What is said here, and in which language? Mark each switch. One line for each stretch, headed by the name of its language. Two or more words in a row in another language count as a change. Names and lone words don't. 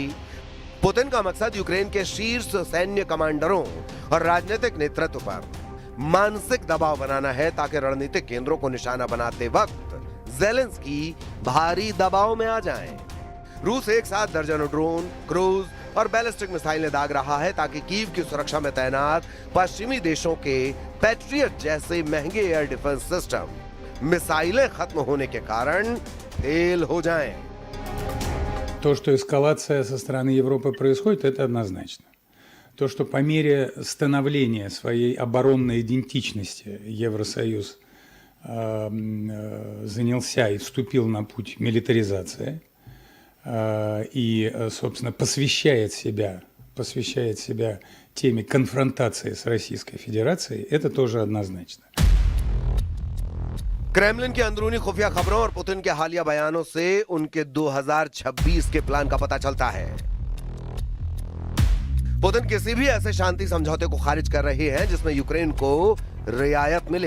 Hindi: पुतिन का मकसद यूक्रेन के शीर्ष सैन्य कमांडरों और राजनीतिक नेतृत्व पर मानसिक दबाव बनाना है ताकि रणनीतिक केंद्रों को निशाना बनाते वक्त ज़ेलेंस्की भारी दबाव में आ जाएं। रूस एक साथ दर्जनों ड्रोन, क्रूज और बैलिस्टिक मिसाइलें दाग रहा है ताकि कीव की सुरक्षा में तैनात पश्चिमी देशों के पैट्रियट जैसे महंगे
English: air defense system
Hindi: मिसाइलें खत्म होने के कारण फेल हो जाएं।
Russian: То, что эскалация со стороны Европы происходит, это однозначно. То, что по мере становления своей оборонной идентичности Евросоюз занялся и вступил на путь милитаризации и, собственно, посвящает себя теме конфронтации с Российской Федерацией, это тоже однозначно.
Hindi: क्रेमलिन की अंदरूनी खुफिया खबरों और पुतिन के हालिया बयानों से उनके 2026 के प्लान का पता चलता है। पुतिन किसी भी ऐसे शांति समझौते को खारिज कर रहे हैं जिसमें यूक्रेन को रियायत मिले।